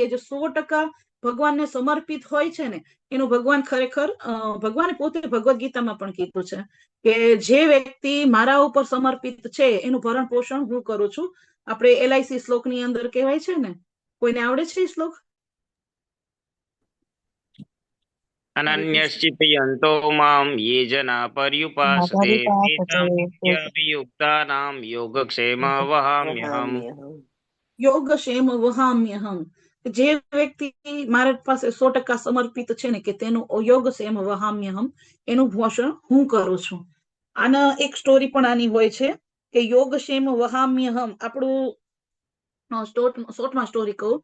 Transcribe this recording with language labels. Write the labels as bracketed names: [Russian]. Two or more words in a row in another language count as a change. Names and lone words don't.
[Gujarati] જે 100% ભગવાનને સમર્પિત હોય છે ને એનું ભગવાન ખરેખર, ભગવાને પોતે ભગવદ્ ગીતામાં પણ કીધું છે કે જે વ્યક્તિ મારા ઉપર સમર્પિત છે એનું ભરણ પોષણ હું કરું છું. આપણે LIC શ્લોકની અંદર કહેવાય છે ને, કોઈને આવડે છે એ શ્લોક? [Sanskrit] अनन्यश्चितयन्तो मां ये जना पर्युपासते तेषां नित्याभियुक्तानां योगक्षेम वहाम्यहम् યોગક્ષેમ વહામ્યહમ. [Gujarati] જે વ્યક્તિ મારા પાસે 100% સમર્પિત છે ને કે તેનું [Sanskrit] યોગક્ષેમ વહામ્યહમ, [Gujarati] એનું પોષણ હું કરું છું. આના એક સ્ટોરી પણ આની હોય છે કે [Sanskrit] યોગક્ષેમ વહામ્યહમ. [Gujarati] આપણું શોર્ટમાં સ્ટોરી કહું.